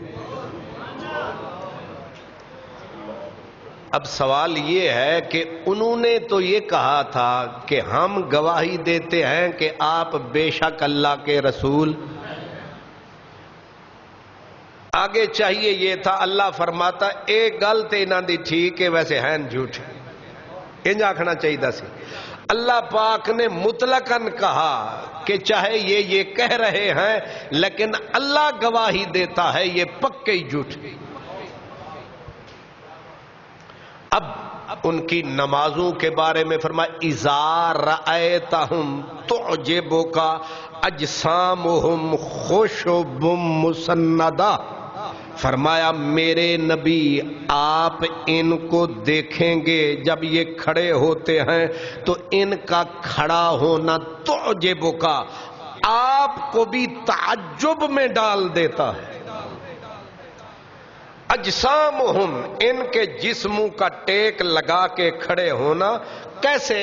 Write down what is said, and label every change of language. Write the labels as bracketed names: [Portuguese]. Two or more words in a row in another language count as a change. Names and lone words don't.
[Urdu] اب سوال یہ ہے کہ انہوں نے تو یہ کہا تھا کہ ہم گواہی دیتے ہیں کہ آپ بے شک اللہ کے رسول. آگے چاہیے یہ تھا، اللہ فرماتا [Punjabi] ایک گل تے انہاں دی ٹھیک ہے ویسے ہیں جھوٹ، انج آکھنا چاہیے دا سی. [Urdu] اللہ پاک نے مطلقاً کہا کہ چاہے یہ کہہ رہے ہیں لیکن اللہ گواہی دیتا ہے یہ پکے ہی جھوٹ. اب ان کی نمازوں کے بارے میں فرمایا [Arabic] اذا رأیتہم تعجبک اجسامہم خشب مسندہ. [Urdu] فرمایا میرے نبی آپ ان کو دیکھیں گے جب یہ کھڑے ہوتے ہیں تو ان کا کھڑا ہونا تعجبک، آپ کو بھی تعجب میں ڈال دیتا ہے. اجسامہم، ان کے جسموں کا ٹیک لگا کے کھڑے ہونا کیسے؟